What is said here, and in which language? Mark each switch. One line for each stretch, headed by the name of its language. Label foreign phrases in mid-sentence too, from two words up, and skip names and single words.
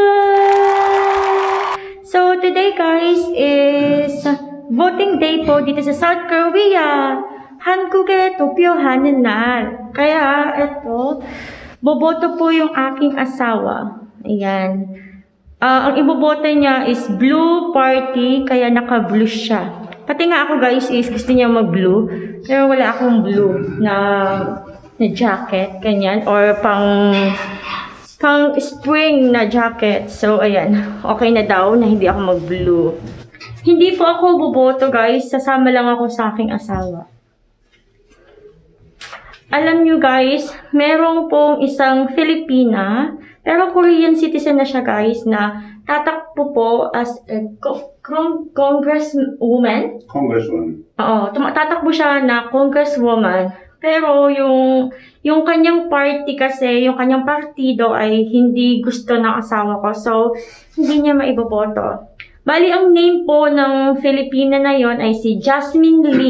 English: So today guys is voting day
Filipino: po dito sa
English: South Korea.
Korean: 한국에 투표하는 날.
Filipino: Kaya eto, boboto po yung aking asawa. Ayan. Ang iboboto niya is
English: blue party,
Filipino: kaya naka-blue siya. Pati nga ako guys is gusto niya mag-blue, pero wala akong blue na jacket, ganyan, or pang spring na jacket. So, ayan. Okay na daw na hindi ako mag-blue. Hindi po ako boboto, guys. Sasama lang ako sa aking asawa. Alam nyo, guys, merong pong isang Filipina, pero
English: Korean citizen
Filipino: na siya, guys, na tatakbo po
English: as a congresswoman.
Filipino: Congresswoman. Oo, tatakbo siya na congresswoman. Pero yung kanyang party kasi, yung kanyang partido ay hindi gusto ng asawa ko. So, hindi niya maiboboto. Bali, ang name po ng Filipina na yon ay si Jasmine Lee.